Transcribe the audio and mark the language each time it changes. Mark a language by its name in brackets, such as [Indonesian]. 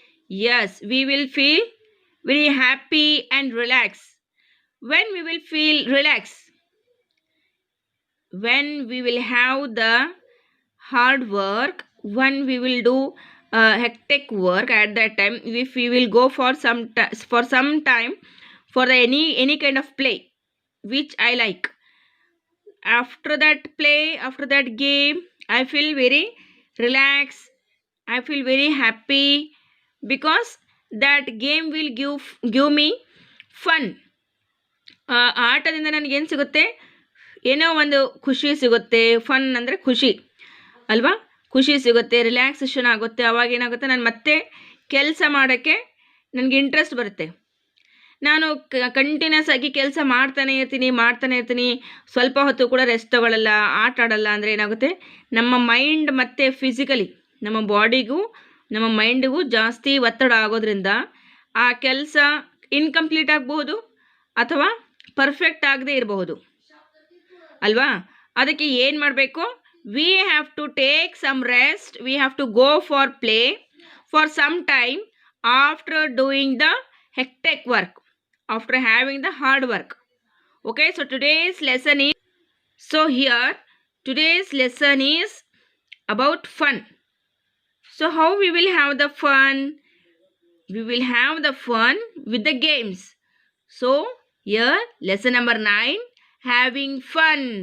[English] Yes, we will feel very happy and relax. When we will feel relax, when we will have the hard work, when we will do hectic work, at that time if we will go for some time for the any kind of play which I like, after that play, after that game, I feel very relaxed, I feel very happy, because that game will give me fun. [Kannada] ಆಟದಿಂದ ನನಗೇನು ಸಿಗುತ್ತೆ? ಏನೋ ಒಂದು ಖುಷಿ ಸಿಗುತ್ತೆ. Fun ಅಂದರೆ ಖುಷಿ ಅಲ್ವಾ, ಖುಷಿ ಸಿಗುತ್ತೆ, ರಿಲ್ಯಾಕ್ಸೇಷನ್ ಆಗುತ್ತೆ. ಅವಾಗ ಏನಾಗುತ್ತೆ, ನಾನು ಮತ್ತೆ ಕೆಲಸ ಮಾಡೋಕ್ಕೆ ನನಗೆ ಇಂಟ್ರೆಸ್ಟ್ ಬರುತ್ತೆ. ನಾನು ಕಂಟಿನ್ಯೂಸ್ ಆಗಿ ಕೆಲಸ ಮಾಡ್ತಾನೆ ಇರ್ತೀನಿ, ಸ್ವಲ್ಪ ಹೊತ್ತು ಕೂಡ ರೆಸ್ಟ್ ತಗೊಳ್ಳಲ್ಲ, ಆಟ ಆಡಲ್ಲ ಅಂದರೆ ಏನಾಗುತ್ತೆ, ನಮ್ಮ ಮೈಂಡ್ ಮತ್ತು ಫಿಸಿಕಲಿ ನಮ್ಮ ಬಾಡಿಗೂ ನಮ್ಮ ಮೈಂಡಿಗೂ ಜಾಸ್ತಿ ಒತ್ತಡ ಆಗೋದ್ರಿಂದ ಆ ಕೆಲಸ ಇನ್ಕಂಪ್ಲೀಟ್ ಆಗಬಹುದು ಅಥವಾ ಪರ್ಫೆಕ್ಟ್ ಆಗದೆ ಇರಬಹುದು ಅಲ್ವಾ. ಅದಕ್ಕೆ ಏನು ಮಾಡಬೇಕು? [English] We have to take some rest, we have to go for play for some time after doing the hectic work, after having the hard work. Okay, so today's lesson is, so here today's lesson is about fun. So how we will have the fun? We will have the fun with the games. So here lesson number 9, having fun.